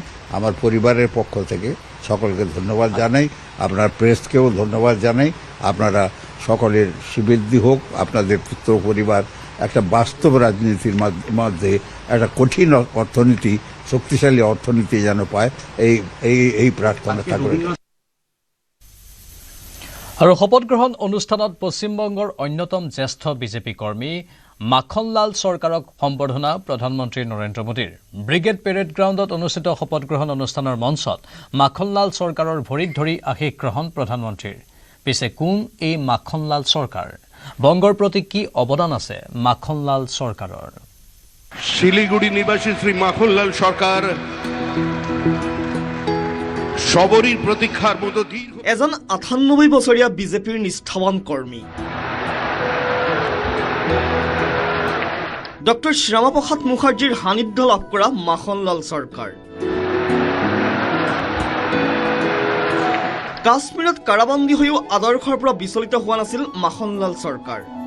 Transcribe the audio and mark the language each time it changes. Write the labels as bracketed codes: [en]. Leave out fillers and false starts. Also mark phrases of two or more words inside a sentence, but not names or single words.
[bn] আমার পরিবারের পক্ষ থেকে সকলকে ধন্যবাদ জানাই, আপনার প্রেসকেও ধন্যবাদ জানাই। আপনারা সকলের শ্রীবৃদ্ধি হোক, আপনাদের পুত্র পরিবার একটা বাস্তব রাজনীতির মধ্যে একটা কঠিন অর্থনীতি, শক্তিশালী অর্থনীতি যেন পায়, এই প্রার্থনা থাকবে। [as] আৰু শপত গ্ৰহণ অনুষ্ঠানত পশ্চিমবংগৰ অন্যতম জ্যেষ্ঠ বিজেপি কৰ্মী মাখনলাল চৰকাৰক সম্বৰ্ধনা প্ৰধানমন্ত্ৰী নৰেন্দ্ৰ মোদীৰ। ব্ৰিগেড পেৰেড গ্ৰাউণ্ডত অনুষ্ঠিত শপত গ্ৰহণ অনুষ্ঠানৰ মঞ্চত মাখনলাল চৰকাৰৰ ভৰিত ধৰি আশীষ গ্ৰহণ প্ৰধানমন্ত্ৰীৰ। পিছে কোন এই মাখনলাল চৰকাৰ? বংগৰ প্ৰতি কি অৱদান আছে মাখনলাল চৰকাৰৰ? [bn] শিলিগুড়ি নিবাসী শ্রী মাখনলাল সরকার সবরীর প্রতীক্ষার মতো [as] এজন ৯৮ বছৰীয়া বিজেপিৰ নিষ্ঠাৱান কৰ্মী ডক্টৰ শ্যামাপ্ৰসাদ মুখাৰ্জীৰ সান্নিধ্য লাভ কৰা মাখনলাল চৰকাৰ কাশ্মীৰত কাৰাবন্দী হৈও আদৰ্শৰ পৰা বিচলিত হোৱা নাছিল মাখনলাল চৰকাৰ।